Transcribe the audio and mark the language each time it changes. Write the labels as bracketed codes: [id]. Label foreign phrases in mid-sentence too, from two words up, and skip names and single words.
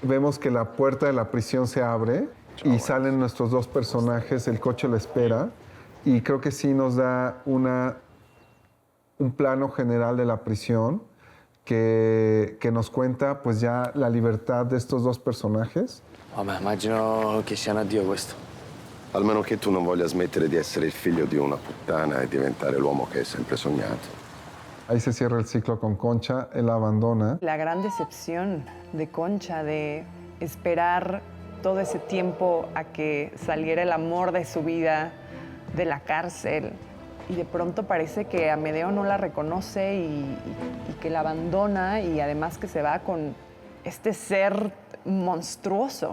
[es] Vemos que la puerta de la prisión se abre y salen nuestros dos personajes, el coche lo espera, y creo que sí nos da un plano general de la prisión que nos cuenta pues ya la libertad de estos dos personajes. [it] Vabbè, immagino che sia un addio questo. Almeno che tu non voglia smettere di essere il figlio di una puttana e diventare l'uomo che hai sempre sognato. [es] Ahí se cierra el ciclo con Concha, él la abandona. La gran decepción de Concha de esperar todo ese tiempo a que saliera el amor de su vida de la cárcel. Y de pronto parece que Amedeo no la reconoce y que la abandona y además que se va con este ser monstruoso.